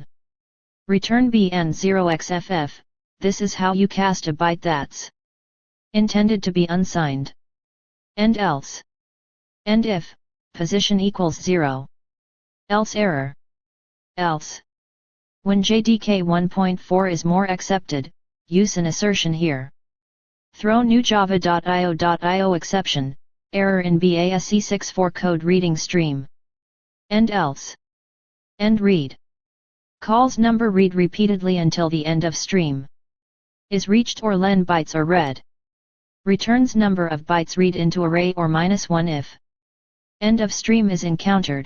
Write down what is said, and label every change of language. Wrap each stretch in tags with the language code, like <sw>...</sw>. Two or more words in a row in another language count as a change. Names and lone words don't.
<en>Return b and 0xff, this is how you cast a byte that's intended to be unsigned. And else. And if, position equals 0. Else error. Else. When JDK 1.4 is more accepted, use an assertion here. Throw new java.io.io exception, error in BASE64 code reading stream. And else. End read. Calls number read repeatedly until the end of stream is reached or len bytes are read. Returns number of bytes read into array or -1 if end of stream is encountered.</en>